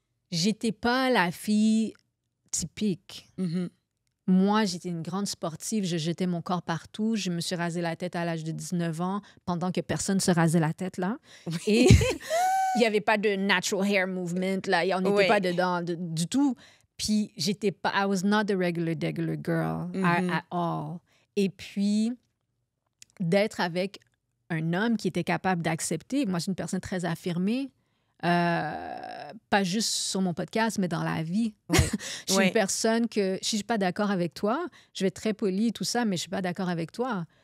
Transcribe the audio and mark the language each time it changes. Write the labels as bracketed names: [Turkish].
[French] J'étais pas la fille typique. Moi, j'étais une grande sportive, je jetais mon corps partout. Je me suis rasé la tête à l'âge de 19 ans pendant que personne se rasait la tête, là. Et il n'y avait pas de [English] natural hair movement, [French] là. On n'était pas dedans du tout. Puis, j'étais pas... [English] I was not the regular girl at all. [French] Et puis, d'être avec un homme qui était capable d'accepter... Moi, je suis une personne très affirmée. Pas juste sur mon podcast, mais dans la vie. Je suis une personne que, si je ne suis pas d'accord avec toi, je vais être très polie et tout ça, mais je ne suis pas d'accord avec toi.